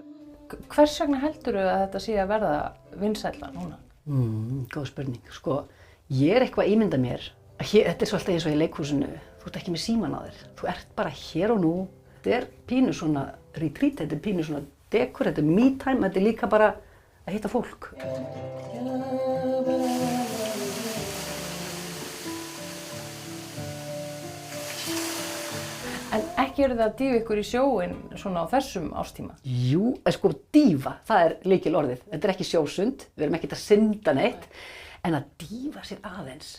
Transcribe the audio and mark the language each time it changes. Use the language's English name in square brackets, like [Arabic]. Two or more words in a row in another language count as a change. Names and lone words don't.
[Icelandic] Hvers vegna heldurðu að þetta sé að verða vinsælla núna? Góð spurning. Sko, ég er eitthvað að ímynda mér. Þetta er svolítið eins og í leikhúsinu. Þú ert ekki með síman á þér. Þú ert bara hér og nú. Þetta er pínu svona retreat, þetta er pínu svona dekur, þetta er [English] me time, [Icelandic] þetta er líka bara að hitta fólk. En ekki eru það að dýfa ykkur í sjóinn svona á þessum árstíma? Jú, sko dýfa, það er lykilorðið. Þetta er ekki sjósund, við erum ekkert að synda neitt, en að dýfa sér aðeins.